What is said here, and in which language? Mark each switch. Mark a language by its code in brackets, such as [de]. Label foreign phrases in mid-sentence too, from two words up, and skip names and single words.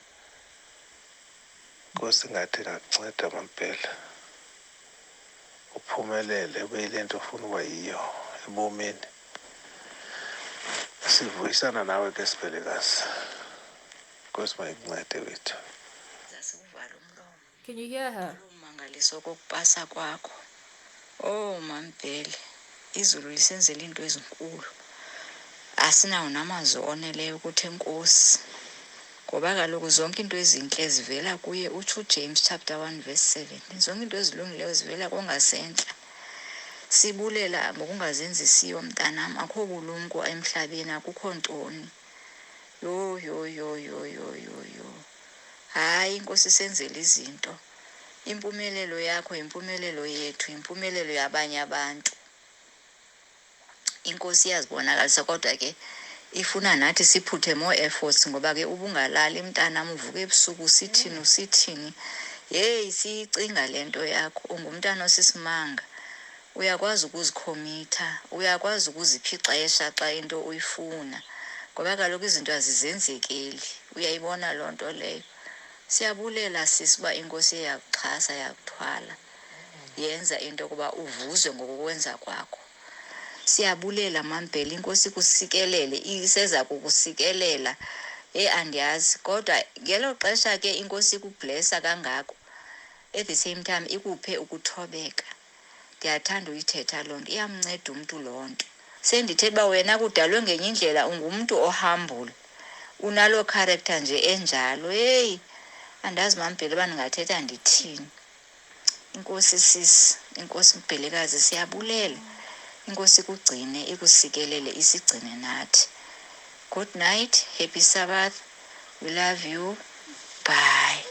[xh] Nkosi ngathi ngakunceda Mambhele uphumelele ube yile nto ufuna uba yiyo ebomini. Sivuyisana nawe ke sibelekazi. Nkosi mayikuncede wethu. [en] Can you hear her? [xh] Umangaliso kokupasa kwakho. Oh Mambhele, izulu lisenzela into ezinkulu. Asinawo namazwi oneleyo ukuthi enkosi. Ngoba kaloku zonke into ezinhle zivela kuye, utsho [en] James chapter 1 verse 7. [xh] Zonke into ezilungileyo zivela kongasentla. Sibulela ngokungazenzisiyo mntanam, akho kulumko emhlabeni, akukho ntoni. Yo. Hayi inkosi isenzela izinto. Impumelelo yakho, impumelelo yethu, impumelelo yabanye abantu. Inkosi iyazibonakalisa kodwa ke ifuna nathi siphuthe [en] more efforts, [xh] ngoba ke ubungalali mntanam uvuka ebusuku usithini. Hey siyicinga lento yakho, ungumntana osisimanga. Uyakwazi ukuzikhomitha, uyakwazi ukuzipha ixesha xa into uyifuna. Ngoba kaloku izinto azizenzekeli. Uyayibona loo nto leyo. Siyabulela sisiba inkosi iyakuxhasa, yakuthwala. Yenza into kuba uvuzwe ngokwenza kwakho. Siyabulela Mambhele, inkosi kusikelele, iseza kukusikelela. Andiyazi kodwa ngelo xesha ke inkosi kublessa kangako, [en] at the same time [xh] ikuphe ukuthobeka. Ndiyathanda uyithetha loo nto, iyamnceda umntu loo nto. Sendithetha uba wena kudalwe ngenye indlela, ungumntu ohambule, unalo character nje enjalo. Hey andazi Mambhele uba ndingathetha ndithini. Inkosi sisi, inkosi Mbhelekazi, siyabulela. Inkosi kugcine, ikusikelele, isigcine nathi. [en] Good night, happy Sabbath, we love you, bye.